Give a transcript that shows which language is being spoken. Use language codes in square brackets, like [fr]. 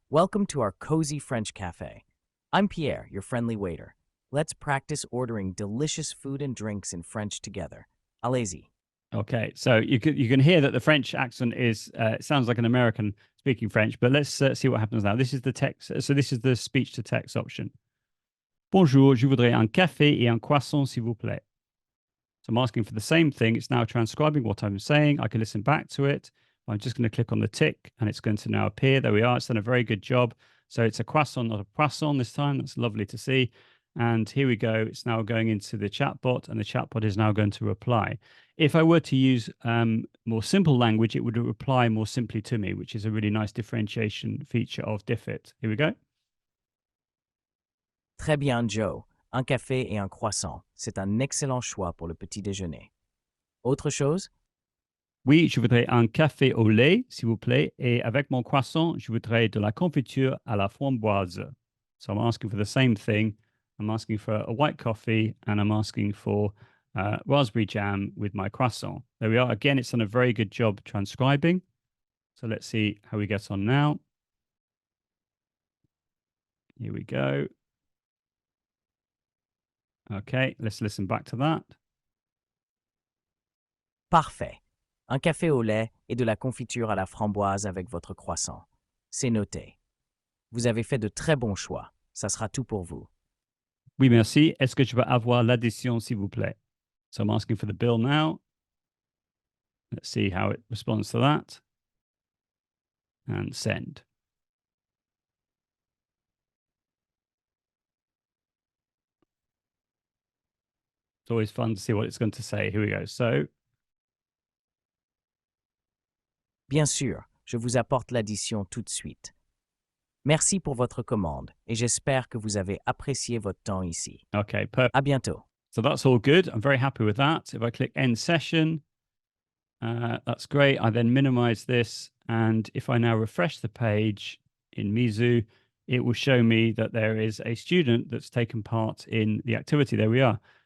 [en] Welcome to our cozy French cafe. I'm Pierre, your friendly waiter. Let's practice ordering delicious food and drinks in French together. [fr] Allez-y. [en] Okay, so you can hear that the French accent is it sounds like an American speaking French, but let's see what happens now. This is the text. So this is the speech to text option. [fr] Bonjour, je voudrais un café et un croissant, s'il vous plaît. [en] So I'm asking for the same thing. It's now transcribing what I'm saying. I can listen back to it. I'm just going to click on the tick, and it's going to now appear. There we are. It's done a very good job. So it's a croissant, not a poisson this time. That's lovely to see. And here we go. It's now going into the chatbot, and the chatbot is now going to reply. If I were to use more simple language, it would reply more simply to me, which is a really nice differentiation feature of Defit. Here we go. [fr] Très bien, Joe. Un café et un croissant. C'est un excellent choix pour le petit déjeuner. Autre chose? Oui, je voudrais un café au lait, s'il vous plaît, et avec mon croissant, je voudrais de la confiture à la framboise. [en] So I'm asking for the same thing. I'm asking for a white coffee, and I'm asking for raspberry jam with my croissant. There we are. Again, it's done a very good job transcribing. So let's see how we get on now. Here we go. Okay, let's listen back to that. [fr] Parfait. Un café au lait et de la confiture à la framboise avec votre croissant. C'est noté. Vous avez fait de très bons choix. Ça sera tout pour vous. Oui, merci. Est-ce que je peux avoir l'addition, s'il vous plaît? [en] So I'm asking for the bill now. Let's see how it responds to that. And send. It's always fun to see what it's going to say. Here we go. So, [fr] Bien sûr, je vous apporte l'addition tout de suite. Merci pour votre commande et j'espère que vous avez apprécié votre temps ici. [en] okay, perfect. [fr] À bientôt. [en] So that's all good. I'm very happy with that. If I click end session, that's great. I then minimize this. And if I now refresh the page in Mizu, it will show me that there is a student that's taken part in the activity. There we are.